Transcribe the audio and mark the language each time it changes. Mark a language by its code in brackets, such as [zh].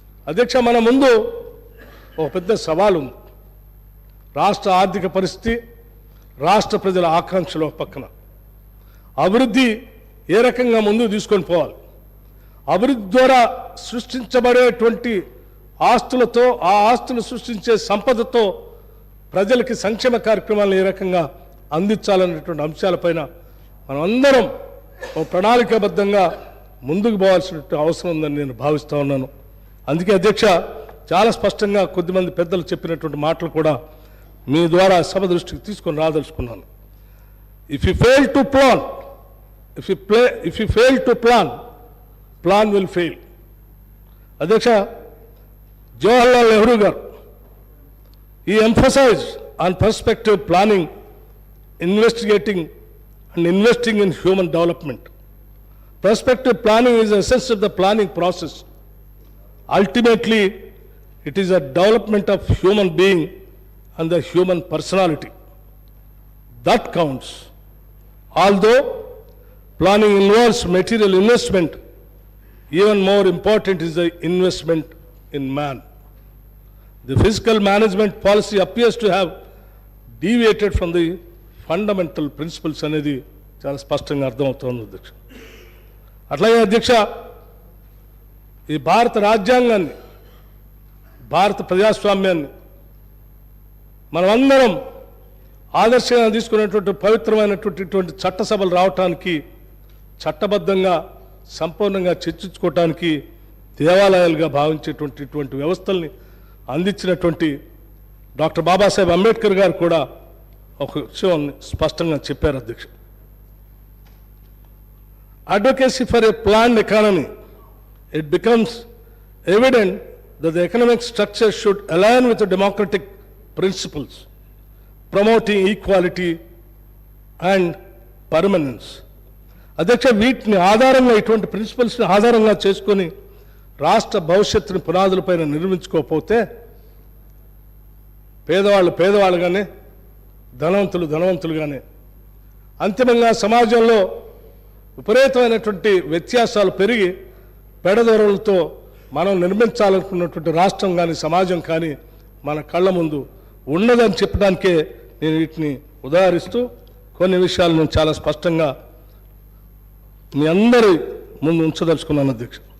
[te] అధ్యక్ష, మన ముందు ఒక పెద్ద సవాలు ఉంది. రాష్ట్ర ఆర్థిక పరిస్థితి, రాష్ట్ర ప్రజల ఆకాంక్షలు ఒక పక్కన, అభివృద్ధి ఏ రకంగా ముందుకు తీసుకొని పోవాలి, అభివృద్ధి ద్వారా సృష్టించబడేటువంటి ఆస్తులతో, ఆ ఆస్తులు సృష్టించే సంపదతో ప్రజలకి సంక్షేమ కార్యక్రమాలను ఏ రకంగా అందించాలనేటువంటి అంశాలపైన మనం అందరం ఒక ప్రణాళికాబద్ధంగా ముందుకు పోవాల్సిన అవసరం ఉందని నేను భావిస్తూ ఉన్నాను. అందుకే అధ్యక్ష, చాలా స్పష్టంగా కొద్దిమంది పెద్దలు చెప్పినటువంటి మాటలు కూడా మీ ద్వారా సభ దృష్టికి తీసుకొని రాదలుచుకున్నాను. [en] If you fail to plan, if you fail to plan will fail. అధ్యక్ష, జవహర్లాల్ నెహ్రూ గారు he emphasized on perspective planning, investigating and investing in human development. Perspective planning is the essence of the planning process. Ultimately, it is a development of human being and the human personality. That counts. Although planning involves material investment, even more important is the investment in man. The fiscal management policy appears to have deviated from the fundamental principles [te] అనేది చాలా స్పష్టంగా అర్థమవుతోంది అధ్యక్ష. అట్లాగే అధ్యక్ష, ఈ భారత రాజ్యాంగాన్ని, భారత ప్రజాస్వామ్యాన్ని మనమందరం ఆదర్శంగా తీసుకునేటువంటి పవిత్రమైనటువంటి చట్టసభలు రావటానికి, చట్టబద్ధంగా సంపూర్ణంగా చర్చించుకోవటానికి దేవాలయాలుగా భావించేటువంటి వ్యవస్థల్ని అందించినటువంటి డాక్టర్ బాబాసాహెబ్ అంబేద్కర్ గారు కూడా ఒక విషయం స్పష్టంగా చెప్పారు అధ్యక్ష. [en] Advocacy for a planned economy, it becomes evident that the economic structure should align with the democratic principles, promoting equality and permanence. [te] అధ్యక్ష, వీటిని ఆధారంగా, ఇటువంటి ప్రిన్సిపల్స్ని ఆధారంగా చేసుకొని రాష్ట్ర భవిష్యత్తుని పునాదులపైన నిర్మించుకోకపోతే పేదవాళ్ళు పేదవాళ్ళుగానే, ధనవంతులు ధనవంతులుగానే, అంతిమంగా సమాజంలో విపరీతమైనటువంటి వ్యత్యాసాలు పెరిగి పెడదొరలతో మనం నిర్మించాలనుకున్నటువంటి రాష్ట్రం కానీ సమాజం కానీ మన కళ్ళ ముందు ఉన్నదని చెప్పడానికే నేను వీటిని ఉదాహరిస్తూ కొన్ని విషయాలు నేను చాలా స్పష్టంగా మీ అందరి ముందు ఉంచదలుచుకున్నాను అధ్యక్ష.